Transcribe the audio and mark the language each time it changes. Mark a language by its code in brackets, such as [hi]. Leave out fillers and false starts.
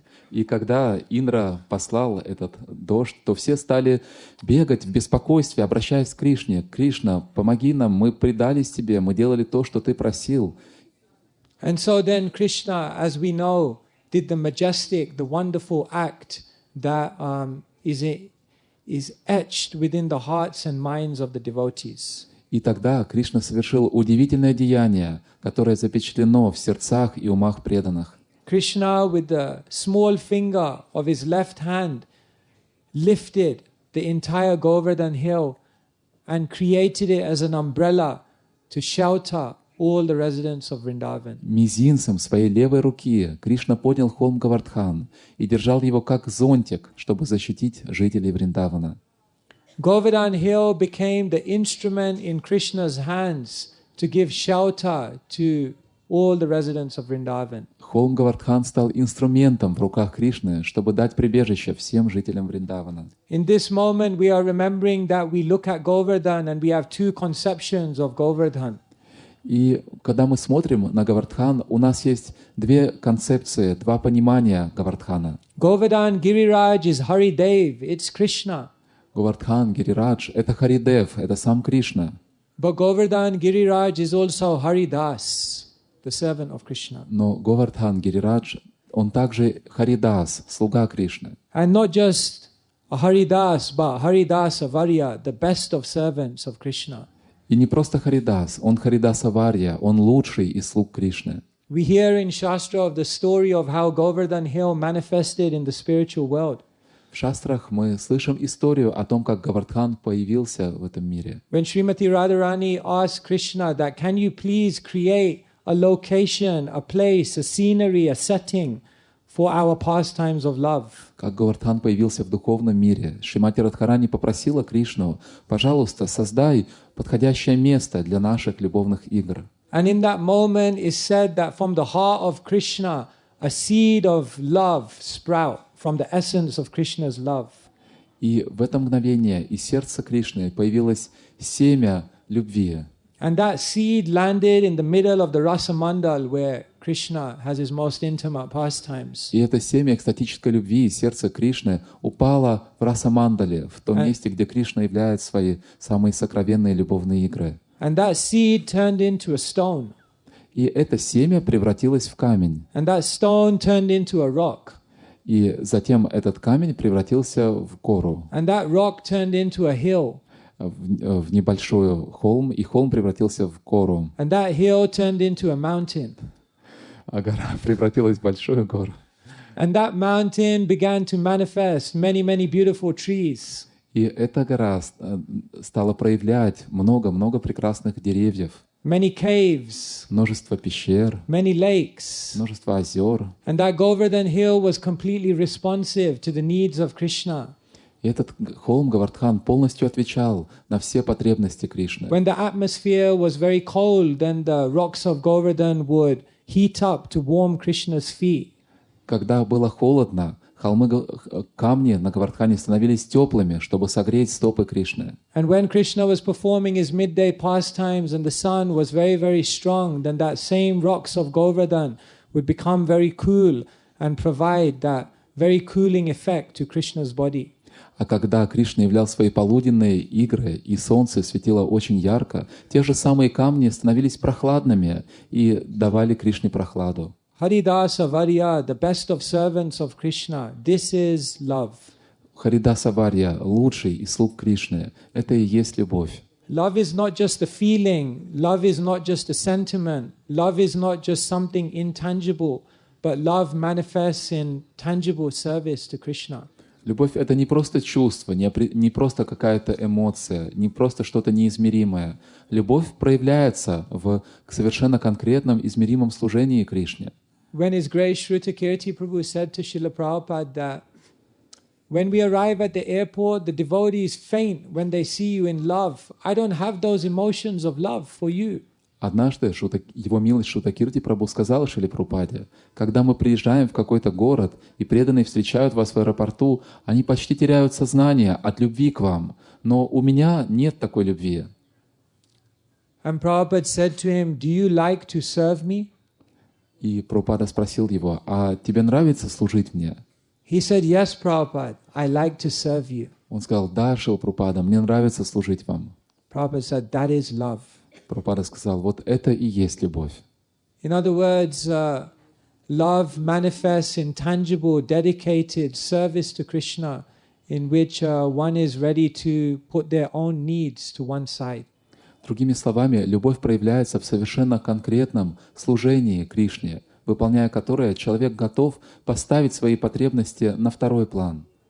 [ru] И когда Индра послал этот дождь, то все стали бегать в беспокойстве, обращаясь к Кришне. Кришна, помоги нам, мы предались тебе, мы делали то, что ты просил. [en] And so then Krishna, as we know, did the majestic, the wonderful act that is etched within the hearts and minds of the devotees. [ru] И тогда Кришна совершил удивительное деяние, которое запечатлено в сердцах и умах преданных. [en] Krishna, with the small finger of his left hand, lifted the entire Govardhan hill and created it as an umbrella to shelter all the residents of Vrindavan. [ru] Мизинцем своей левой руки Кришна поднял холм Говардхан и держал его как зонтик, чтобы защитить жителей Вриндавана. [en] Govardhan hill became the instrument in Krishna's hands to give shelter to all the residents of Vrindavan. [ru] Холм Говардхан стал инструментом в руках Кришны, чтобы дать прибежище всем жителям Вриндавана. [en] In this moment we are remembering that we look at Govardhan and we have two conceptions of Govardhan. [ru] И когда мы смотрим на Говардхан, у нас есть две концепции, два понимания Говардхана. [en] Govardhan Giriraj is Haridev, it's Krishna. [ru] Говардхан, Гирирадж — это Харидев, это сам Кришна. [en] But Govardhan Giriraj is also Haridas, the servant of Krishna. [ru] Но Говардхан, Гирирадж, он также Харидас, слуга Кришны. [en] And not just a Haridas, but Haridasa Varya, the best of servants of Krishna. [ru] И не просто Харидас, он Харидаса Варья, он лучший из слуг Кришны. [en] We hear in Shastra of the story of how Govardhan hill manifested in the spiritual world. [ru] В шастрах мы слышим историю о том, как Говардхан появился в этом мире. [en] When Shrimati Radharani asked Krishna that, can you please create a location, a place, a scenery, a setting for our pastimes of love. [ru] Как Говардхан появился в духовном мире, Шримати Радхарани попросила Кришну: пожалуйста, создай подходящее место для наших любовных игр. [en] And in that moment it's said that from the heart of Krishna a seed of love sprout from the essence of Krishna's love. [ru] И в это mгновение из сердца Кришны появилось семя любви. [en] And that seed landed in the middle of the Rasa Mandal where Krishna has his most intimate pastimes. [ru] И это семя экстатической любви из сердца Кришны упало в Раса-мандале, в том месте, где Кришна являет свои самые сокровенные любовные игры. [en] And that seed turned into a stone. [ru] И это семя превратилось в камень. [en] And that stone turned into a rock. [ru] И затем этот камень превратился в гору, [en] And that rock turned into a hill. [ru] в небольшой холм, и холм превратился в гору. [en] And that hill turned into a mountain. [ru] А гора превратилась в большую гору. [en] And that mountain began to manifest many, many beautiful trees. [ru] И эта гора стала проявлять много-много прекрасных деревьев, [en] Many caves, [ru] множество пещер, [en] many lakes. [ru] множество озер. [en] And that Govardhan hill was completely responsive to the needs of Krishna. [ru] И этот холм Говардхан полностью отвечал на все потребности Кришны. [en] When the atmosphere was very cold, then the rocks of Govardhan would heat up to warm Krishna's feet. [ru] Когда было холодно, камни на Говардхане становились теплыми, чтобы согреть стопы Кришны. [en] And when Krishna was performing his midday pastimes and the sun was very, very strong, then that same rocks of Govardhan would become very cool and provide that very cooling effect to Krishna's body. [ru] А когда Кришна являл свои полуденные игры, и солнце светило очень ярко, те же самые камни становились прохладными и давали Кришне прохладу. [en] Haridasa Varya, the best of servants of Krishna, this is love. [ru] Харидаса Варья, лучший из слуг Кришны, это и есть любовь. [en] Love is not just a feeling, love is not just a sentiment, love is not just something intangible, but love manifests in tangible service to Krishna. [ru] Любовь — это не просто чувство, не просто какая-то эмоция, не просто что-то неизмеримое. Любовь проявляется в совершенно конкретном, измеримом служении Кришне. [en] When His Grace Shruta Kirti Prabhu said to Srila Prabhupada that when we arrive at the airport, the devotees faint when they see you in love. I don't have those emotions of love for you. [ru] Однажды его милость Шрута Кирти Прабху сказал Шриле Прабхупаде: когда мы приезжаем в какой-то город и преданные встречают вас в аэропорту, они почти теряют сознание от любви к вам, но у меня нет такой любви. [en] And Prabhupada said to him, "Do you like to serve me?" [ru] И Прабхупада спросил его: а тебе нравится служить мне? [en] He said, "Yes, Prabhupada, I like to serve you." [ru] Он сказал: да, Шрила Прабхупада, мне нравится служить вам. [en] Prabhupada said, "That is love." [ru] Прабхупада сказал: вот это и есть любовь. [en] In other words, love manifests in tangible, dedicated service to Krishna, in which one is ready to put their own needs to one side. [ru] Другими словами, любовь проявляется в совершенно конкретном служении Кришне, выполняя которое человек готов поставить свои потребности на второй план.